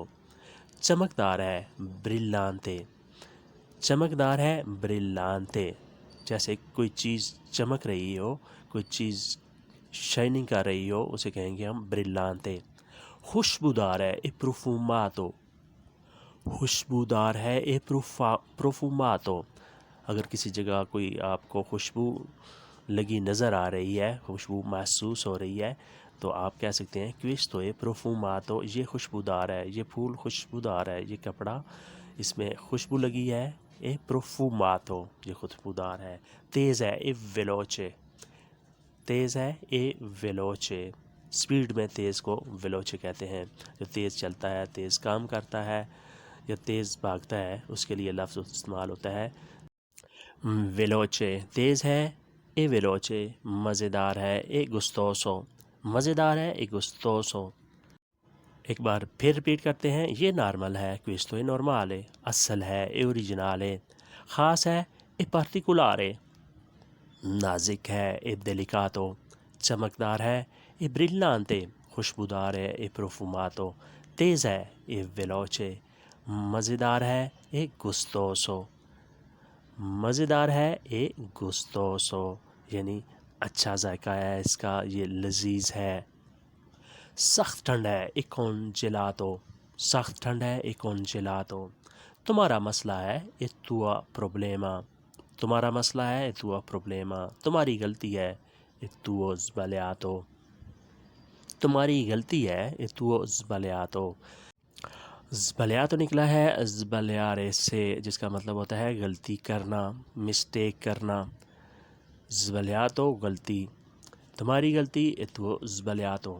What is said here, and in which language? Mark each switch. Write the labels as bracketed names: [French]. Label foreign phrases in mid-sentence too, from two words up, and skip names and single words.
[Urdu] چمکدار ہے brillante، چمکدار ہے brillante، جیسے کوئی چیز چمک رہی ہو، کوئی چیز شائننگ کر رہی ہو، اسے کہیں گے ہم brillante۔ خوشبودار ہے profumato، خوشبودار ہے profumato۔ اگر کسی جگہ کوئی آپ کو خوشبو لگی نظر آ رہی ہے، خوشبو محسوس ہو رہی ہے، تو آپ کہہ سکتے ہیں [Italian] questo è profumato، [Urdu] یہ خوشبودار ہے، یہ پھول خوشبودار ہے، یہ کپڑا اس میں خوشبو لگی ہے [Italian] è profumato، [Urdu] یہ خوشبودار ہے۔ تیز ہے [Italian] è veloce، [Urdu] تیز ہے [Italian] è veloce، [Urdu] سپیڈ میں تیز کو veloce کہتے ہیں۔ جو تیز چلتا ہے، تیز کام کرتا ہے یا تیز بھاگتا ہے، اس کے لیے لفظ استعمال ہوتا ہے veloce۔ تیز ہے [Italian] è veloce، [Urdu] مزیدار ہے [Italian] è gustoso، [Urdu] مزیدار ہے [Italian] è gustoso۔ [Urdu] ایک بار پھر ریپیٹ کرتے ہیں۔ یہ نارمل ہے [Italian] questo è normale، [Urdu] اصل ہے [Italian] è originale، [Urdu] خاص ہے [Italian] è particolare، [Urdu] نازک ہے [Italian] è delicato، [Urdu] چمکدار ہے [Italian] è brillante، [Urdu] خوشبودار ہے [Italian] è profumato، [Urdu] تیز ہے [Italian] è veloce، [Urdu] مزیدار ہے [Italian] è gustoso، [Urdu] مزیدار ہے [Italian] è gustoso، [Urdu] یعنی اچھا ذائقہ ہے اس کا، یہ لذیذ ہے۔ سخت ٹھنڈ ہے [Italian] è congelato، [Urdu] سخت ٹھنڈ ہے [Italian] è congelato۔ [Urdu] تمہارا مسئلہ ہے [Italian] è tuo problema، [Urdu] تمہارا مسئلہ ہے [Italian] è tuo problema، [Urdu] تمہاری غلطی ہے [Italian] è tuo sbagliato۔ [Urdu] تمہاری غلطی ہے [Italian] tu sbagliato, [Urdu] زبالیاتو نکلا ہے زبالیارے سے، جس کا مطلب ہوتا ہے غلطی کرنا، مسٹیک کرنا۔ زبالیاتو غلطی، تمہاری غلطی [Italian] tu sbagliato.